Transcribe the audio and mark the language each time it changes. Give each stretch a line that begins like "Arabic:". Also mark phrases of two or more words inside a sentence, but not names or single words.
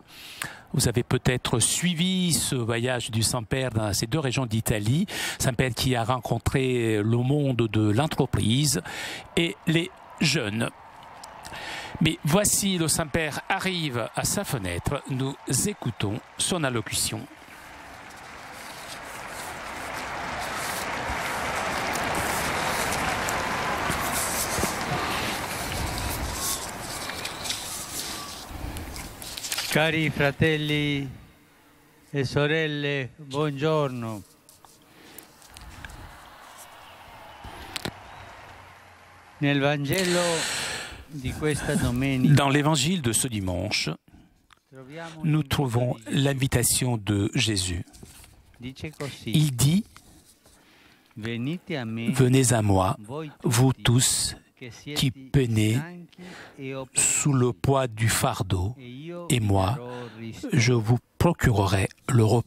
French: Vous avez peut-être suivi ce voyage du Saint-Père dans ces deux régions d'Italie. Saint-Père qui a rencontré le monde de l'entreprise et les jeunes. Mais voici le Saint-Père arrive à sa fenêtre. Nous écoutons son allocution.
Italian: Cari fratelli e sorelle, buongiorno. Nel Vangelo di questa domenica,
French: dans l'évangile de ce dimanche, nous trouvons l'invitation de Jésus. Il dit « Venez à moi, vous tous qui peinez sous le poids du fardeau, et moi, je vous procurerai le repos.